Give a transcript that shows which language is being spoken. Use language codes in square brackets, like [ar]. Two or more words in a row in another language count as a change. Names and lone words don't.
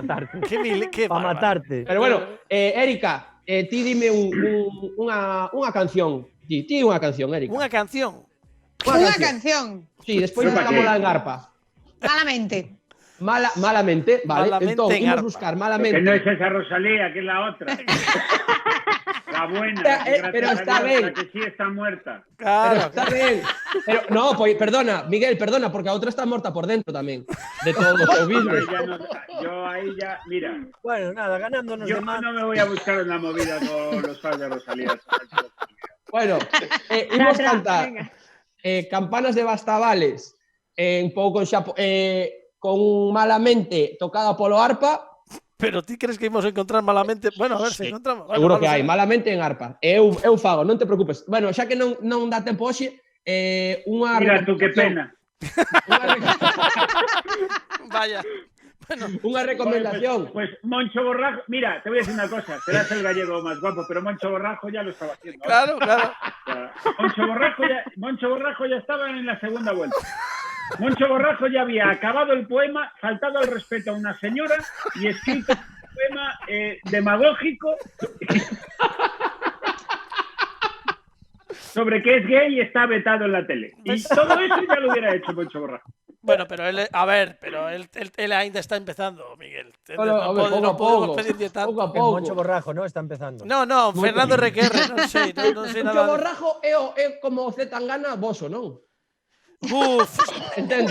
[gl] Para matarte. Pero bueno, Erika, ti dime unha canción. Ti unha canción, Erika. Unha canción. Unha canción. Sí, despois buscámola en arpa. Malamente. Malamente, vale. Entón, vamos a buscar Malamente. [es] Que no es esa Rosalía, que es la otra. La buena. Pero está bien. La que sí está muerta. Claro. Pero está bien. Pero, no, pues, perdona, Miguel, perdona, porque a otra está muerta por dentro tamén. [gl] De todo o business. [es] Yo ahí ya, mira. Bueno, nada, ganándonos de más. Yo no me voy a buscar una movida con los fans de Rosalía. [gl] Bueno, imos cantar Campanas de Bastavales un pouco con Malamente tocada polo arpa. Pero ti crees que ímos a encontrar Malamente? Bueno, a ver se encontramos. Seguro que hai, Malamente en arpa. Eu fago, non te preocupes. Bueno, xa que non dá tempo hoxe, unha... [es] Mira tú, que pena. Vaya. Bueno, [gl] unha recomendación. [es] Pues Moncho Borrajo, mira, te voy a decir una cosa, serás el gallego más guapo, pero Moncho Borrajo ya lo estaba haciendo. Claro. Moncho Borrajo ya estaba en la segunda vuelta. Moncho Borrajo ya había acabado el poema, faltado al respeto a una señora y escrito un poema demagógico sobre que es gay y está vetado en la tele. Y todo eso ya lo hubiera hecho Moncho Borrajo. [gl] Bueno, pero él ainda está empezando, Miguel. Non podemos pedirlle tanto. Pouco a [es] El [gl] pouco. [es] Moncho Borrajo, ¿no? Está empezando. [gl] No, Fernando RQR, non sei Moncho nada. Borrajo é como o Zetangana voso, non? Buf, Entendo.